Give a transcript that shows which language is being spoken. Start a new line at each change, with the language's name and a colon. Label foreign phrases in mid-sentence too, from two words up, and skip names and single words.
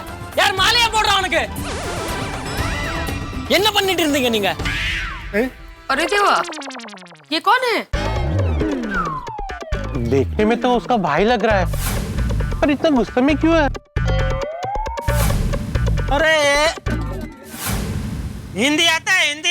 Tamil: யார் மாலையா போடுறா உனக்கு? என்ன பண்ணிட்டு இருந்தீங்க நீங்க?
Hindi: अरे देवा, ये कौन है? देखने में तो उसका भाई लग रहा है, पर इतना गुस्से में क्यों है? अरे हिंदी आता है? हिंदी